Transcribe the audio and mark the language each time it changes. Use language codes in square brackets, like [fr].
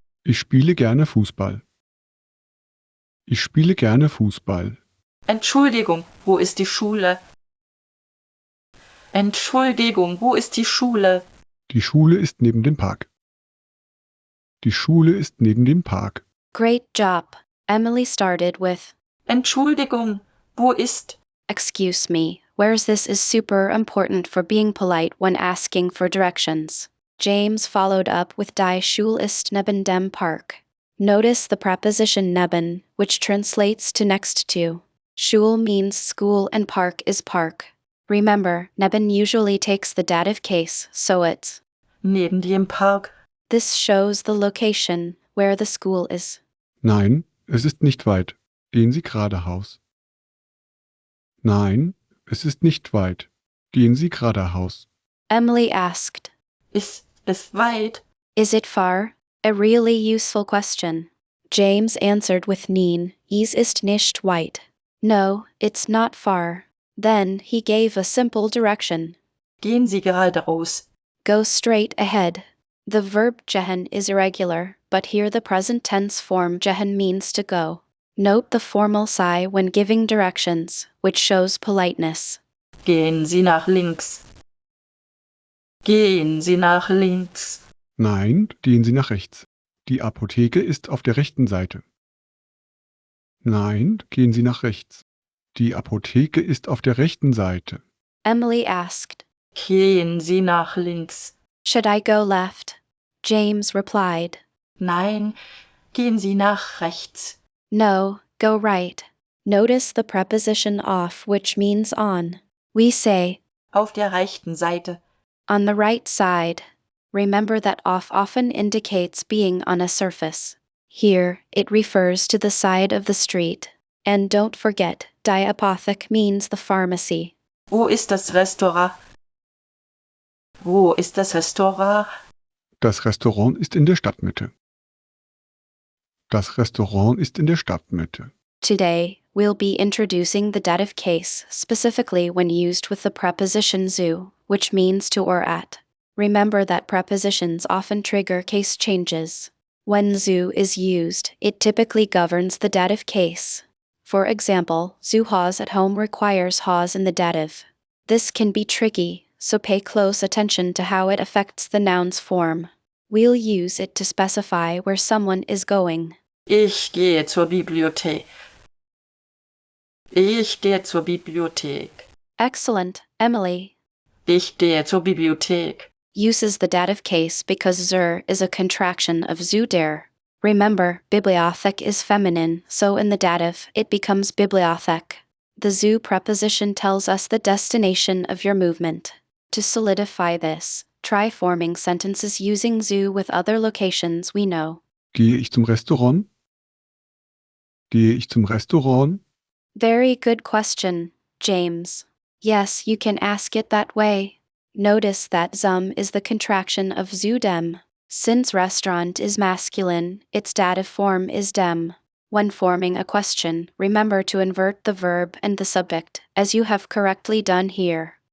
[de] Ich spiele gerne Fußball. Ich spiele gerne Fußball. Entschuldigung, wo ist die Schule? Entschuldigung, wo ist die Schule? Die Schule ist neben dem Park. Die Schule ist neben dem Park. [en] Great job. Emily started with, [de] Entschuldigung, wo ist? [en] excuse me, whereas this is super important for being polite when asking for directions. James followed up with [de] Die Schule ist neben dem Park. [en] Notice the preposition neben, which translates to next to. Schule means school and park is park. Remember, neben usually takes the dative case, so it's [de] Neben dem Park. [en] this shows the location, where the school is. [de] Nein, es ist nicht weit. Gehen Sie geradeaus. Nein, es ist nicht weit. Gehen Sie geradeaus. [en] Emily asked, [de] Ist es weit? [en] is it far? A really useful question. James answered with [de] Nein, es ist nicht weit. [en] No, it's not far. Then he gave a simple direction. [de] Gehen Sie geradeaus. [en] Go straight ahead. The verb gehen is irregular, but here the present tense form gehen means to go. Note the formal sigh when giving directions, which shows politeness. [de] Gehen Sie nach links. Gehen Sie nach links. Nein, gehen Sie nach rechts. Die Apotheke ist auf der rechten Seite. Nein, gehen Sie nach rechts. Die Apotheke ist auf der rechten Seite. [en] Emily asked, [de] Gehen Sie nach links. [en] should I go left? James replied, Nein, gehen Sie nach rechts. no, go right. Notice the preposition off, which means on. We say, [de] Auf der rechten Seite. [en] on the right side. Remember that off often indicates being on a surface. Here, it refers to the side of the street. And don't forget, die Apothek means the pharmacy. [de] Wo ist das Restaurant? Wo ist das Restaurant? Das Restaurant ist in der Stadtmitte. Das Restaurant ist in der Stadtmitte. [en] Today, we'll be introducing the dative case, specifically when used with the preposition zu, which means to or at. Remember that prepositions often trigger case changes. When zu is used, it typically governs the dative case. For example, zu Hause at home requires Hause in the dative. This can be tricky, so pay close attention to how it affects the noun's form. We'll use it to specify where someone is going. [de] Ich gehe zur Bibliothek. Ich gehe zur Bibliothek. [en] Excellent, Emily. [de] Ich gehe zur Bibliothek. [en] Uses the dative case because zur is a contraction of zu der. Remember, Bibliothek is feminine, so in the dative, it becomes Bibliothek. The zu preposition tells us the destination of your movement. To solidify this, try forming sentences using zu with other locations we know. [de] Gehe ich zum Restaurant? Gehe ich zum Restaurant? [en] Very good question, James. Yes, you can ask it that way. Notice that zum is the contraction of zu dem. Since restaurant is masculine, its dative form is dem. When forming a question, remember to invert the verb and the subject, as you have correctly done here.